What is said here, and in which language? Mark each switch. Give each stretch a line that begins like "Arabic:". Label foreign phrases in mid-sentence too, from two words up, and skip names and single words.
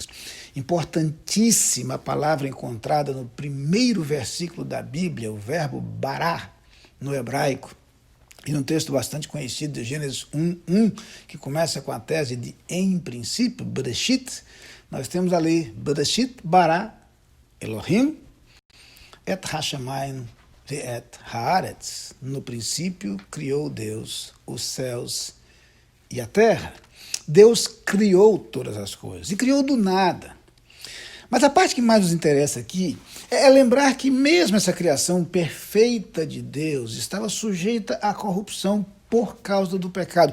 Portuguese: Importantíssima a palavra encontrada no primeiro versículo da Bíblia, o verbo bará, no hebraico, e num texto bastante conhecido de Gênesis 1:1, que começa com a tese de em princípio, Bereshit, nós temos ali
Hebrew: בראשית ברא אלהים את השמים ואת הארץ.
Portuguese: No princípio criou Deus os céus e a terra. Deus criou todas as coisas, e criou do nada. Mas a parte que mais nos interessa aqui é lembrar que mesmo essa criação perfeita de Deus estava sujeita à corrupção por causa do pecado.